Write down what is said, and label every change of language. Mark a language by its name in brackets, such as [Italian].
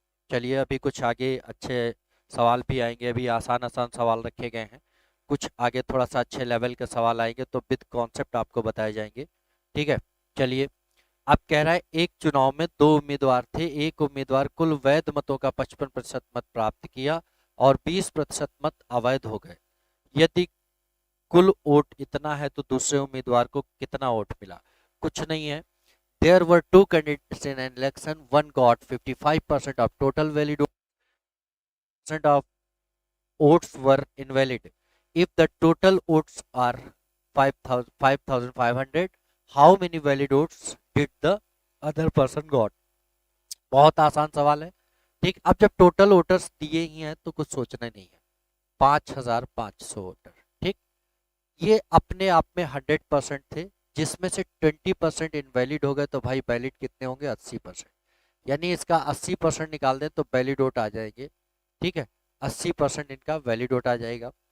[Hindi] चलिए अभी कुछ आगे अच्छे सवाल भी आएंगे, अभी आसान आसान सवाल रखे गए हैं, कुछ आगे थोड़ा सा अच्छे लेवल के सवाल आएंगे तो विद कॉन्सेप्ट आपको बताए जाएंगे। ठीक है, चलिए। अब कह रहा है एक चुनाव में दो उम्मीदवार थे, एक उम्मीदवार कुल वैध मतों का 55% मत प्राप्त किया और 20% मत अवैध हो गए। यदि कुल वोट इतना है तो दूसरे उम्मीदवार को कितना वोट मिला। कुछ नहीं है, [English] there were two candidates in an election. One got 55% of total valid votes, of votes were invalid. If the total votes are 5,500, how many valid votes did the other person got? [Hindi] बहुत आसान सवाल है। ठीक, अब जब total voters दिए ही हैं तो कुछ सोचना नहीं है, 5,500 वोटर। ठीक, ये अपने आप में 100% थे, जिसमें से 20% इनवैलिड हो गए, तो भाई वैलिड कितने होंगे? 80%। यानी इसका 80% निकाल दें तो वैलिड वोट आ जाएंगे। ठीक है, 80% इनका वैलिड वोट आ जाएगा।